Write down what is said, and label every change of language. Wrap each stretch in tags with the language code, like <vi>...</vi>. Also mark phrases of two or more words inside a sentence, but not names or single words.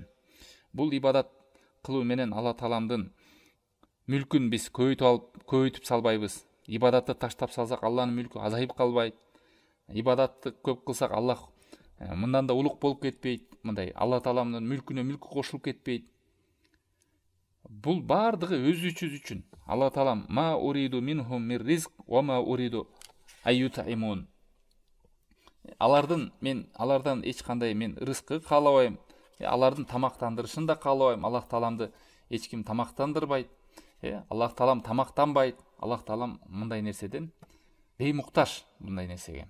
<ky>Бул ибадат кылуу менен Алла Тааламдын мүлкүн биз көбөйтүп салбайбыз. Ибадатты таштап салсак, Алланын мүлкү азайып калбайт. Ибадатты көп кылсак, Аллах мындан да улук болуп кетпейт. Мындай Алла Тааламдын мүлкүнө мүлкү кошулуп кетпейт. Бул баардыгы өзүбүз үчүн.</ky> <ar>Алла Таалам ما أريد منهم من رزق وما أريد أن يطعمون.</ar> <ky>Алардан эч кандай мен рызкы каалабайм. Алардын тамактандырышын да каалабайм. Аллах Тааламды эч ким тамактандырбайт. Аллах Таалам тамактанбайт. Аллах Таалам мындай нерседен беймуктаж, мындай нерсеге.</ky>